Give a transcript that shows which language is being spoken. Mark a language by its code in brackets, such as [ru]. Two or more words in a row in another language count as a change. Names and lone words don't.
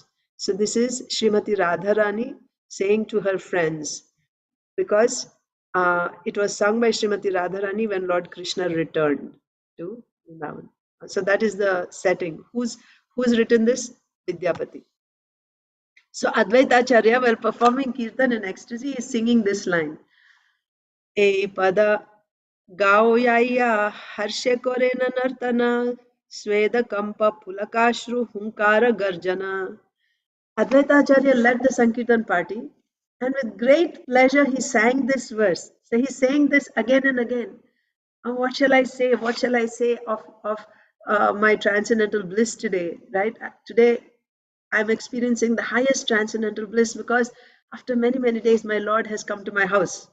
[en] So this is Srimati Radharani saying to her friends, because It was sung by Srimati Radharani when Lord Krishna returned to Vrindavan. So that is the setting. Who's written this? Vidyapati. So Advaita Acharya, while performing kirtan in ecstasy, is singing this line. [bn] এ পদ গাও যায় হর্ষে করে নানর্তন স্বেদ কম্প পুলকাশ্রু হুঙ্কার গর্জন. [en] Advaita Acharya led the Sankirtan party, and with great pleasure he sang this verse. So he's saying this again and again. Oh, what shall I say? What shall I say of my transcendental bliss today? Right? Today, I'm experiencing the highest transcendental bliss because after many, many days, my Lord has come to my house.